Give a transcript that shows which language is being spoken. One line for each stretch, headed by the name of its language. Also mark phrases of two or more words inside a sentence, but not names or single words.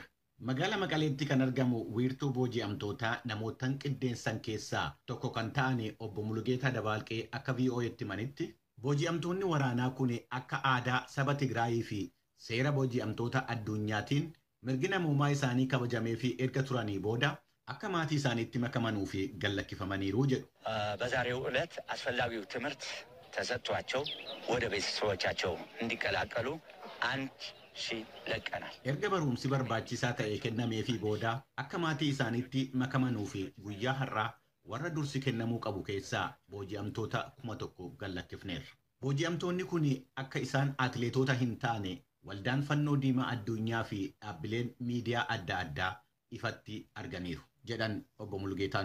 Oromo: Magaalaa Maqaleetti kan argamu wiirtuu booji'amtootaa namootan qindeessan keessaa tokko kan ta'an obbo Mulugeetaa Dabaalqee akka VOA'tti himanitti booji'amtoonni waraanaa kun akka aadaa saba Tigraayii fi seera booji'amtoota addunyaatiin mirgi namummaa isaanii kabajamee fi erga turanii booda akka maatii isaaniitti makamanuu fi gallakkifamaniiru jedhu.
Amharic: በዛሬው ዕለት አስፈላጊው ትምህርት ተሰጥቷቸው ወደ ቤተሰቦቻቸው እንዲቀላቀሉ አንድ ሺህ ለቀናል።
Oromo: erga barumsi barbaachisaa ta'e kennamee fi booda akka maatii isaaniitti makamanuu fi guyyaa har'aa warra dursi kennamuu qabu keessaa booji'amtoota 1,000 gallakkifneerra. Booji'amtoonni kun akka isaan atileetota hin taane waldaan fannoo diimaa addunyaa fi dhaabbileen miidiyaa adda addaa ifatti arganiiru jedhan obbo Mulugeetaan.